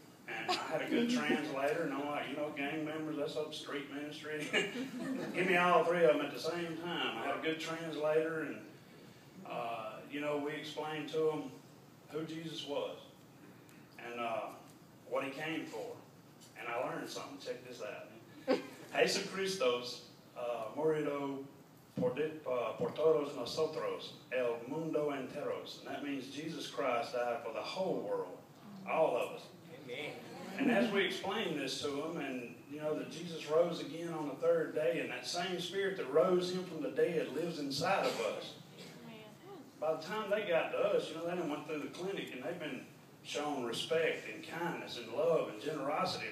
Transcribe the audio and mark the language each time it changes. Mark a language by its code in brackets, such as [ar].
[en] And I had a good translator, and I'm like, you know, gang members, that's up street ministry. Give me all 3 of them at the same time. I had a good translator, and, you know, we explained to them who Jesus was and what he came for. And I learned something. Check this out. [es] Jesus Christos murió por todos nosotros, el mundo enteros. [en] And that means Jesus Christ died for the whole world, all of us. Amen. And as we explained this to them, and you know that Jesus rose again on the 3rd day, and that same Spirit that rose him from the dead lives inside of us. By the time they got to us, you know, they done went through the clinic, and they've been shown respect and kindness and love and generosity.